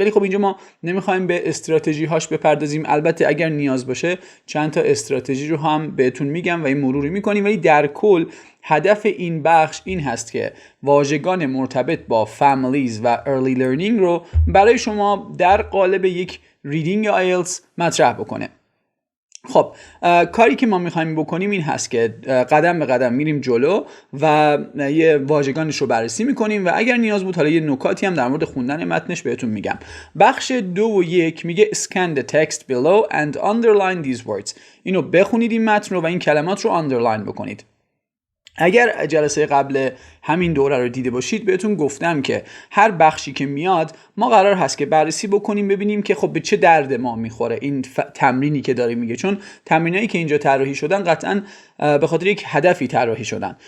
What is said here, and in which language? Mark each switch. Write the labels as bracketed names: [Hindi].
[Persian] ولی خب اینجا ما نمیخوایم به استراتژی هاش بپردازیم. البته اگر نیاز باشه چند تا استراتژی رو هم بهتون میگم و این مروری میکنیم، ولی در کل هدف این بخش این هست که واژگان مرتبط با families و early learning رو برای شما در قالب یک ریدینگ آیلتس مطرح بکنه. خب کاری که ما میخوایم بکنیم این هست که قدم به قدم میریم جلو و یه واژگانش رو بررسی میکنیم و اگر نیاز بود حالا یه نکاتی هم در مورد خوندن متنش بهتون میگم. بخش 2 و 1 میگه [English] scan the text below and underline these words. [Persian] اینو بخونید این متن رو و این کلمات رو underline بکنید. اگر جلسه قبل همین دوره رو دیده باشید بهتون گفتم که هر بخشی که میاد ما قرار هست که بررسی بکنیم ببینیم که خب به چه درد ما میخوره این تمرینی که داره میگه، چون تمرینایی که اینجا طراحی شدن قطعاً به خاطر یک هدفی طراحی شدن.